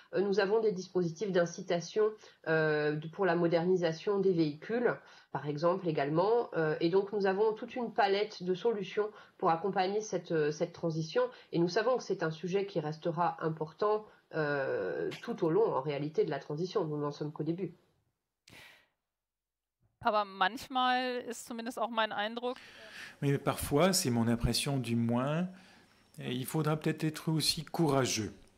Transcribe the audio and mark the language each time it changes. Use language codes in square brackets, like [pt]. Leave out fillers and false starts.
[fr] Nous avons des dispositifs d'incitation pour la modernisation des véhicules, par exemple également. Et donc nous avons toute une palette de solutions pour accompagner cette transition. Et nous savons que c'est un sujet qui restera important tout au long, en réalité, de la transition. Nous n'en sommes qu'au début. [de] Aber manchmal ist zumindest auch mein Eindruck. [fr] Mais parfois, c'est mon impression du moins, il faudra peut-être être aussi courageux.